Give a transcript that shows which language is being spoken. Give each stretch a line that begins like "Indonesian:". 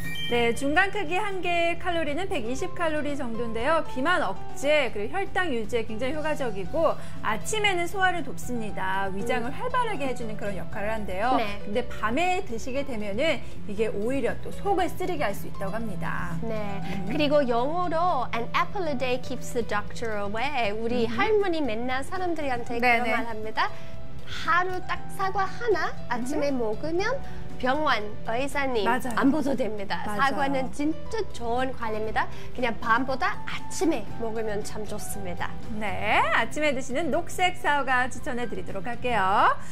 Korean: 네, 중간 크기 한 개의 칼로리는 120칼로리 정도인데요. 비만 억제, 그리고 혈당 유지에 굉장히 효과적이고 아침에는 소화를 돕습니다. 위장을 활발하게 해주는 그런 역할을 한대요. 네. 근데 밤에 드시게 되면은 이게 오히려 또 속을 쓰리게 할 수 있다고 합니다. 네. 그리고 영어로
English: an apple a day keeps the doctor away.
Korean: 우리 할머니 맨날 사람들한테 그런 네네. 말 합니다. 하루 딱 사과 하나 아침에 먹으면 병원 의사님 맞아요. 안 보셔도 됩니다. 맞아요. 사과는 진짜 좋은 과일입니다. 그냥 밤보다 아침에 먹으면 참 좋습니다. 네, 아침에 드시는 녹색 사과 추천해 드리도록 할게요.